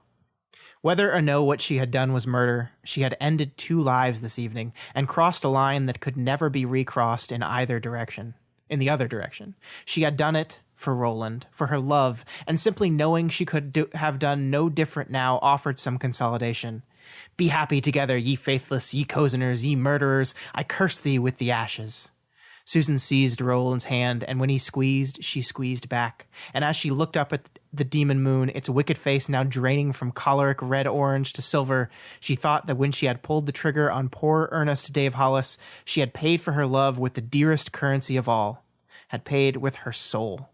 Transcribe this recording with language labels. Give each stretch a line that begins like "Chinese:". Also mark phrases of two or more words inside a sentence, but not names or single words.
English: Whether or no what she had done was murder, she had ended 2 lives this evening and crossed a line that could never be recrossed in the other direction. She had done it for Roland, for her love, and simply knowing she could have done no different now offered some consolidation. Be happy together, ye faithless, ye cozeners, ye murderers, I curse thee with the ashes. Susan seized Roland's hand, and when he squeezed, she squeezed back. And as she looked up at the demon moon, its wicked face now draining from choleric red-orange to silver, she thought that when she had pulled the trigger on poor earnest Dave Hollis, she had paid for her love with the dearest currency of all, had paid with her soul.